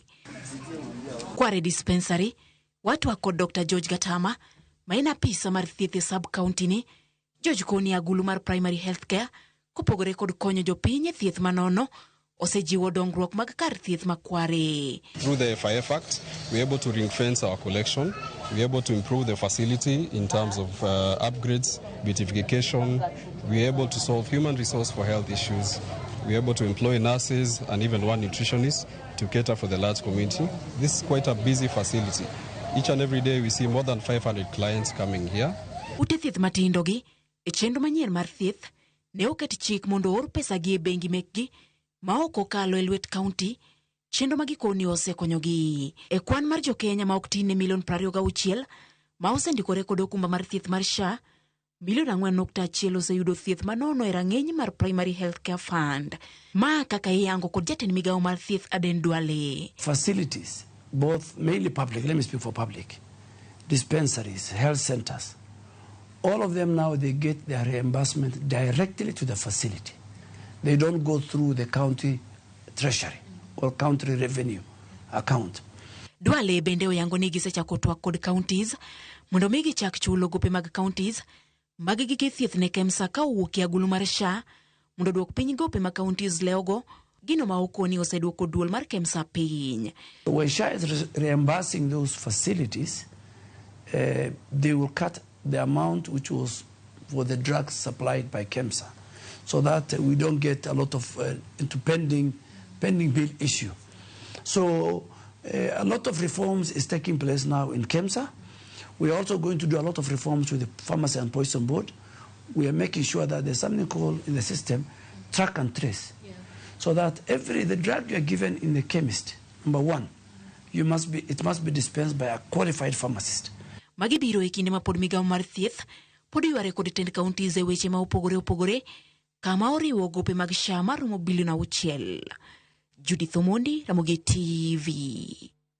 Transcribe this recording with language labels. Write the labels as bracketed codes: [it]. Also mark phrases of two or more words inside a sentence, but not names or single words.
[luo] Kware dispensary watwak kod Dr. George Gatama ma en apisa mar thieth e sub-county ni. George koni agulu mar Primary Healthcare kopogore kod konyo jopiny e thieth manono osejiwo dongruok mag kar thieth makware. [en] Through the FIF Act, we're able to ring fence our collection. We're able to improve the facility in terms of upgrades, beautification. We're able to solve human resource for health issues. We're able to employ nurses and even one nutritionist to cater for the large community. This is quite a busy facility. Each and every day we see more than 500 clients coming here. [luo] Ute thieth matindo gi e chenro manyien mar thieth ne oket chik mondo or pesa gi e bengi mekgi ma ok okalo e lwet county. Chenro magikoni osekonyogi e kwan mar jokenya ma ok tin ne milion 26 ma osendikore kod okumba mar thieth mar SHA. Milion 4.1 oseyudo thieth manono e rang'iny mar Primary Healthcare Fund. Ma kaka iyango kod jatend migao mar thieth Duale. [en] Facilities, both mainly public, let me speak for public, dispensaries, health centers, all of them now they get their reimbursement directly to the facility. They don't go through the county treasury or county revenue account. [luo] Duale bende oyango ni gisechako twak kod counties mondo mi gichak chulo gope mag counties mag gige thieth ne KEMSA ka owuok e agulu mar SHA mondo duok piny gope mag counties leogo gino ma okoni oseduoko duol mar KEMSA piny. [en] When SHA is reimbursing those facilities, they will cut the amount which was for the drugs supplied by KEMSA, so that we don't get a lot of into pending bill issue. So a lot of reforms is taking place now in KEMSA. We are also going to do a lot of reforms with the Pharmacy and Poison Board. We are making sure that there's something called in the system track and trace, so that the drug you are given in the chemist, number one, it must be dispensed by a qualified pharmacist. [luo] Magibiro e kinde ma pod migao mar thieth pod yware kod tend counties e weche ma opogore kama oriwo gope mag SHA maromo bilion 6. Judith Omondi, Ramogi TV.